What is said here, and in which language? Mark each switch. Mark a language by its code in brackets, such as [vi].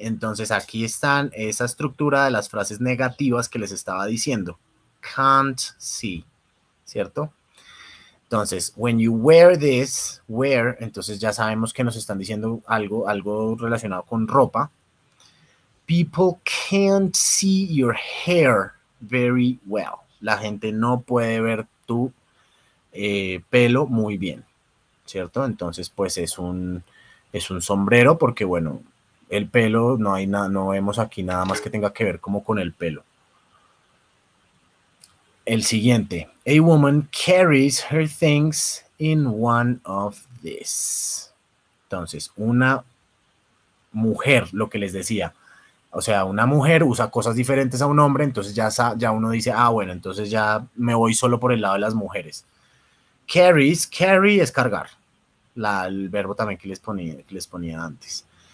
[es] Entonces aquí están esa estructura de las frases negativas que les estaba diciendo. [en] Can't see, [es] ¿cierto? Entonces, [en] when you wear this, [es] wear, entonces ya sabemos que nos están diciendo algo relacionado con ropa. [en] People can't see your hair very well. [es] La gente no puede ver tu pelo muy bien, ¿cierto? Entonces, pues es un sombrero porque, bueno, el pelo, no vemos aquí nada más que tenga que ver como con el pelo. El siguiente. [en] A woman carries her things in one of these. [es] Entonces, una mujer, lo que les decía. O sea, una mujer usa cosas diferentes a un hombre, entonces ya uno dice, bueno, entonces ya me voy solo por el lado de las mujeres. Carry es cargar. El verbo también que les ponía antes.